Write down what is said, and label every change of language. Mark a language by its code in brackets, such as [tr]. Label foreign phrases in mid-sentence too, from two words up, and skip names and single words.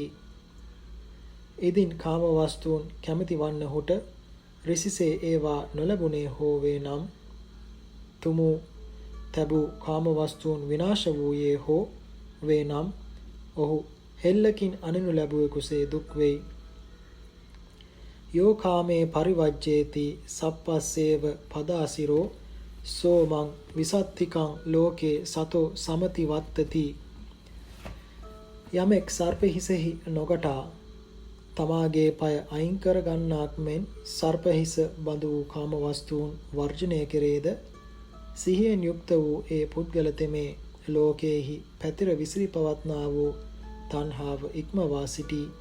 [si] ඉදින් කාම වස්තුන් කැමැති වන්නහුට රිසිසේ ඒවා නොලැබුණේ හෝ වේ නම් තුමු තැබූ කාම වස්තුන් විනාශ වූයේ හෝ වේ නම් ඔහු හෙල්ලකින් අනිනු ලැබුවෙකුසේ දුක් වෙයි. [pi] යෝ කාමේ පරිවජ්ජේති සප්පස්සේව පදාසිරෝ සෝමං විසත්තිකං ලෝකේ සතෝ සමති වත්තති. [si] යමෙක් සර්ප හිසෙහි නොගටා තමාගේ පය අයින් කර ගන්නාක් මෙන් සර්ප හිස බඳු වූ කාම වස්තුන් වර්ජනය කෙරේද සිහියෙන් යුක්ත වූ ඒ පුද්ගල තෙමේ ලෝකේහි පැතිර විසිරි පවත්නා වූ තණ්හාව ඉක්මවා සිටී.